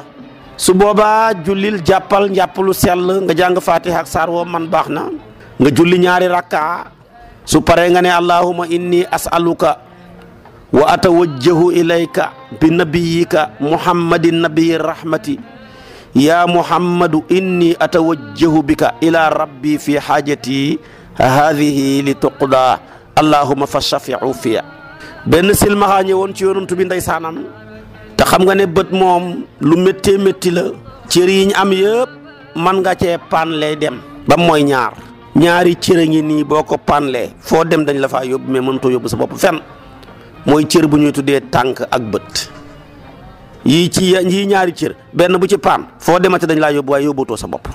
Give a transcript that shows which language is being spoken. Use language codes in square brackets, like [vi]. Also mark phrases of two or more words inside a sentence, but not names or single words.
[wo] su boobaa jullil jàppal njàppalu sell nga jàng fatiha ak saar woo man baax na nga julli ñaari rakka su paree nga ne [ar] اللهم إني أسألك وأتوجه إليك بنبيك محمد نبي الرحمة يا محمد إني أتوجه بك إلى ربي في حاجتي هذه لتقضى اللهم فشفعه في. [wo] benn silmaxaa ñëwoon ci yonantu bi ndeysaanam te xam nga ne bët moom lu méttee métti la cër yi ñu am yëpp man nga cee panlee dem ba mooy ñaari cër a ngi nii boo ko panlee foo dem dañ la faa yóbbu mais mënutoo yóbbu sa bopp fenn mooy cër bu ñuy tuddee tànk ak bët yii ñaari cër benn bu ci paan foo demate dañ laa yóbbu waaye yóbbuutoo sa bopp.